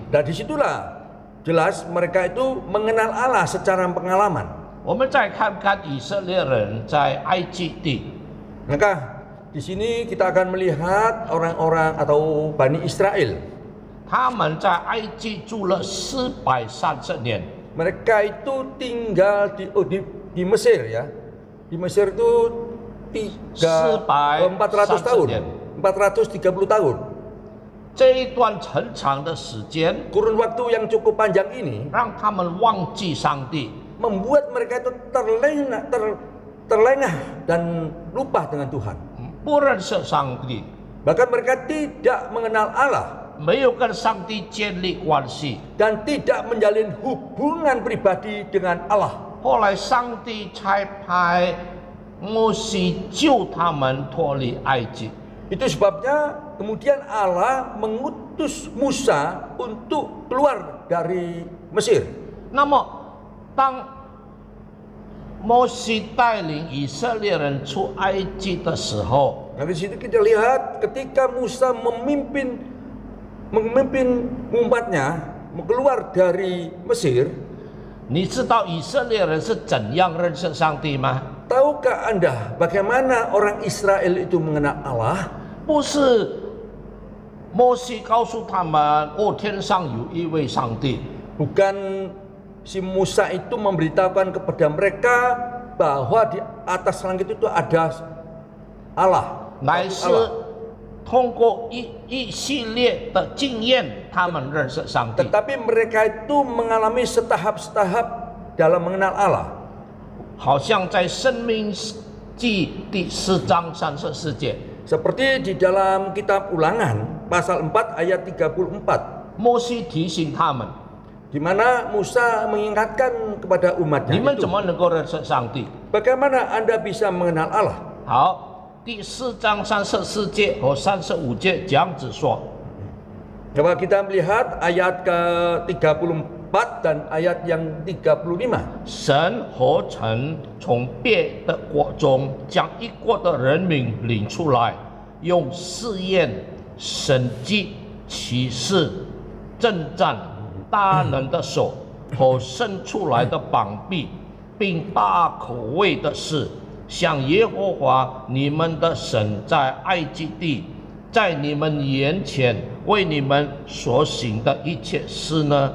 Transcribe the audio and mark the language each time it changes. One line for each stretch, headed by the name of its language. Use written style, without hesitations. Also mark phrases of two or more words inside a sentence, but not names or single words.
Indonesian: Dan disitulah jelas mereka itu mengenal Allah secara pengalaman.
Chinese: 我们再看看以色列人在埃及地，
Indonesian: Maka di sini kita akan melihat orang-orang atau Bani Israel.
Chinese: 他们在埃及住了430年，
Indonesian: Mereka itu tinggal di Mesir ya. Di Mesir itu 400 tahun. 430 tahun.
Chinese: 这一段很长的时间，
Indonesian: Kurun waktu yang cukup panjang ini
Chinese: 让他们忘记上帝，
Indonesian: membuat mereka itu terlengah dan lupa dengan Tuhan.
Chinese: 不认识上帝，
Indonesian: Bahkan mereka tidak mengenal Allah
Chinese: 没有跟上帝建立关系。
Indonesian: dan tidak menjalin hubungan pribadi dengan Allah.
Chinese: 后来上帝才派摩西救他们脱离埃及。
Indonesian: Itu sebabnya kemudian Allah mengutus Musa untuk keluar dari Mesir.
Chinese: 那么，当摩西带领以色列人出埃及的时候，
Indonesian: Nah, di situ kita lihat ketika Musa memimpin umatnya keluar dari Mesir.
Chinese: 你知道以色列人是怎样认识上帝吗？
Indonesian: Tahukah Anda bagaimana orang Israel itu mengenal Allah?
Chinese: 不是摩西告诉他们，哦，天上有一位上帝，
Indonesian: Bukan si Musa itu memberitahukan kepada mereka bahwa di atas langit itu ada Allah.
Chinese: 乃是通过一系列的经验，他们认识上帝。
Indonesian: Tetapi mereka itu mengalami setahap-setahap dalam mengenal Allah.
Chinese: 好像在《申命记》第4章34节，
Indonesian: Seperti di dalam kitab Ulangan pasal 4 ayat 34,
Chinese: 摩西提醒他们：
Indonesian: di mana Musa mengingatkan kepada
Chinese: 你
Indonesian: umatnya
Chinese: 们
Indonesian: itu,
Chinese: 怎么能够认识上帝？
Indonesian: bagaimana Anda bisa mengenal Allah?
Chinese: 好，第4章34节和35节这样子说。
Indonesian: Coba kita melihat ayat ke-34 dan ayat yang 35.
Chinese: 神何曾从别的国中将一国的人民领出来，用试验、神迹、奇事、征战、大能的手和伸出来的膀臂，并大口味的事，像耶和华你们的神在埃及地，在你们眼前为你们所行的一切事呢？